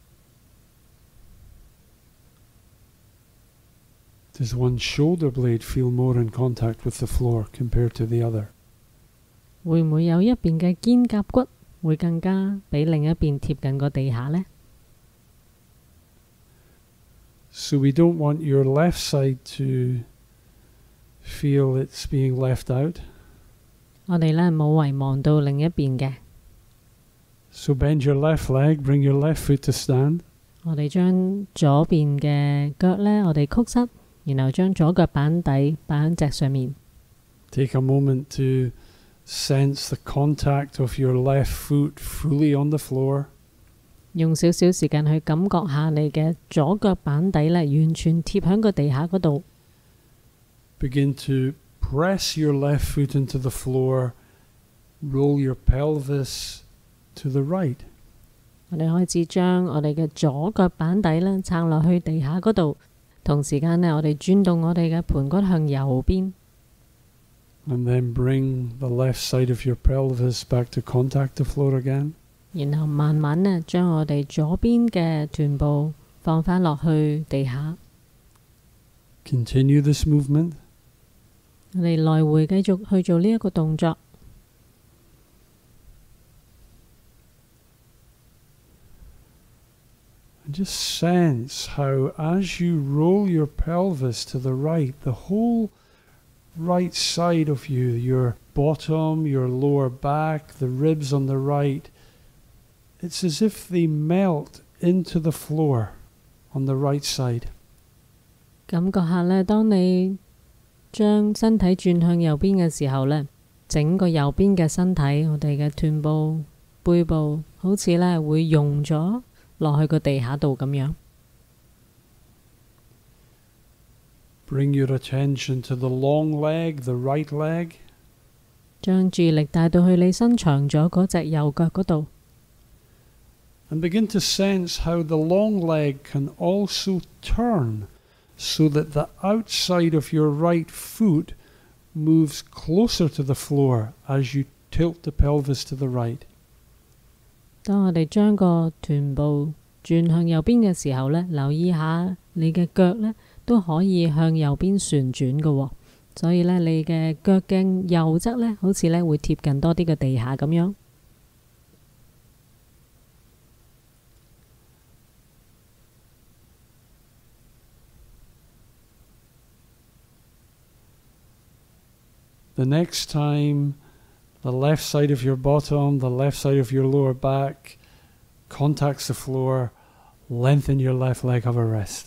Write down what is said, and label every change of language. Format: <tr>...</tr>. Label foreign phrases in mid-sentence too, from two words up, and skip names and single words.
<en>Does one shoulder blade feel more in contact with the floor compared to the other?</en> <yue>會唔會有一邊嘅肩胛骨會更加比另一邊貼近個地下呢？</yue> <en>So we don't want your left side to feel it's being left out.</en> <yue>我哋呢冇遺忘到另一邊嘅。</yue> <en>So bend your left leg, bring your left foot to stand.</en> <yue>我哋將左邊嘅腳呢，我哋曲膝，然後將左腳板底擺喺脊上面。</yue> <en>Take a moment to sense the contact of your left foot fully on the floor.</en> <yue>用少少時間去感覺下你嘅左腳板底呢，完全貼喺個地下嗰度。</yue> <en>Begin to press your left foot into the floor. Roll your pelvis to the right.</en> <yue>我哋開始將我哋嘅左腳板底呢撐落去地下嗰度，同時間呢，我哋轉動我哋嘅盤骨向右邊。</yue> <en>And then bring the left side of your pelvis back to contact the floor again.</en> <yue>然後慢慢呢，將我哋左邊嘅臀部放返落去地下。</yue> <en>Continue this movement.</en> <yue>我哋來回繼續去做呢一個動作。</yue> <en>And just sense how as you roll your pelvis to the right, the whole right side of you, your bottom, your lower back, the ribs on the right, it's as if they melt into the floor on the right side.</en> <yue>感覺下呢，當你將身體轉向右邊嘅時候呢，整個右邊嘅身體，我哋嘅臀部、背部，好似呢會溶咗落去個地下度咁樣。</yue> <en>Bring your attention to the long leg, the right leg.</en> <yue>將注意力帶到去你伸長咗嗰隻右腳嗰度。</yue> <en>And begin to sense how the long leg can also turn so that the outside of your right foot moves closer to the floor as you tilt the pelvis to the right.</en> <yue>當我哋將個臀部轉向右邊嘅時候呢，留意下你嘅腳呢都可以向右邊旋轉嘅喎，所以呢，你嘅腳嘅右側呢，好似呢會貼近多啲嘅地下咁樣。</yue> <en>The next time the left side of your bottom, the left side of your lower back contacts the floor, lengthen your left leg, have a rest.</en>